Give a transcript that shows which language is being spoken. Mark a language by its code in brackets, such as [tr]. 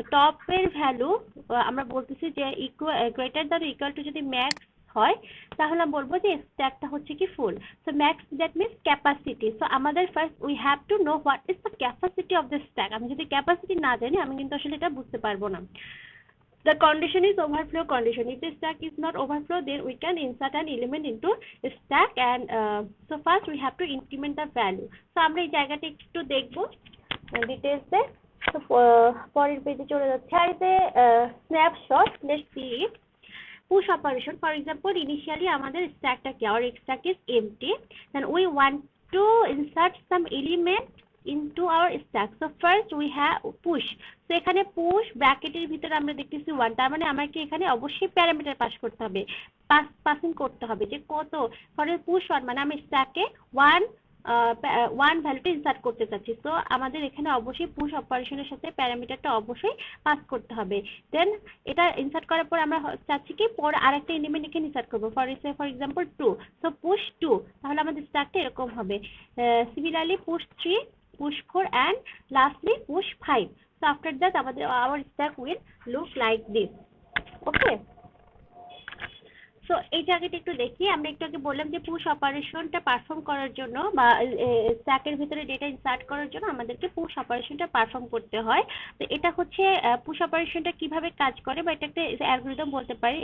[bn] তো টপের ভ্যালু আমরা বলতেছি যে গ্রেটার দ্যান ইকুয়াল টু যদি ম্যাক্স হয় তাহলে আমরা বলবো যে স্ট্যাকটা হচ্ছে কি ফুল। [en] So max that means capacity. So আমাদের first we have to know what is the capacity of the stack. [bn] আমি যদি ক্যাপাসিটি না জানি আমি কিন্তু আসলে এটা বুঝতে পারবো না। [en] The condition is overflow condition. If the stack is not overflow, then we can insert an element into a stack and so first we have to increment the value. [bn] So আমরা এই জায়গাটা একটু দেখবো ডিটেইলস এ। তো পরের পেজে চলে যাচ্ছে। [en] Here is a snapshot. Let's see it. Push operation. For example, initially [bn] আমাদের stackটা কি? [en] Our stack is empty. Then we want to insert some element into our stack. So first we have push. [bn] So এখানে push ব্র্যাকেটের ভিতরে আমরা দেখতেছি 1, তার মানে আমাকে এখানে অবশ্যই প্যারামিটার পাস করতে হবে, পাসিং করতে হবে যে কত। ফর পুশ 1 মানে আমি স্ট্যাকে 1 ভ্যালুটা ইনসার্ট করতে চাচ্ছি। তো আমাদের এখানে অবশ্যই পুশ অপারেশনের সাথে প্যারামিটারটা অবশ্যই পাস করতে হবে। দেন এটা ইনসার্ট করার পর আমরা চাচ্ছি কি পরে আরেকটা এলিমেন্ট এখানে ইনসার্ট করব, ফর এক্সাম্পল 2। সো পুশ 2, তাহলে আমাদের স্ট্যাকটা এরকম হবে। [en] Similarly push 3, push 4 and lastly push 5. So after that our stack will look like this. [bn] Okay, so এই জায়গাটা একটু দেখি। আমরা একটু আগে বললাম যে পুশ অপারেশনটা পারফর্ম করার জন্য বা স্ট্যাকের ভিতরে ডেটা ইনসার্ট করার জন্য আমাদেরকে পুশ অপারেশনটা পারফর্ম করতে হয়। তো এটা হচ্ছে পুশ অপারেশনটা কিভাবে কাজ করে বা এটা একটা অ্যালগরিদম বলতে পারি।